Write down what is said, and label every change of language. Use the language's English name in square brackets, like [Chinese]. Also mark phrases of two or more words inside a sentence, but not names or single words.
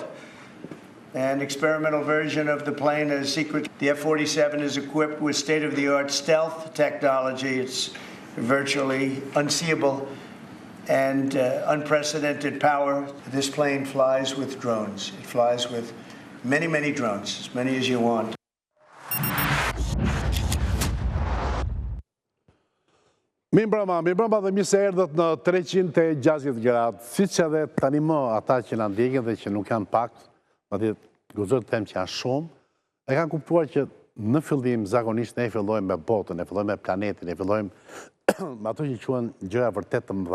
[English] An experimental version of the plane is secret. The F-47 is equipped with state-of-the-art stealth technology. It's virtually unseeable and unprecedented power. This plane flies with drones. It flies with many drones, as many as you want. [Albanian] Mirëmbrëma dhe mirë se erdhët në 360 gradë, siç edhe tani më ata që na ndjekin dhe që nuk janë pak, madje guxoj të them që janë shumë, e kanë kuptuar që në fillim zakonisht ne fillojmë me botën, ne fillojmë me planetin, ne fillojmë me ato që quhen gjëra vërtet të mëdha.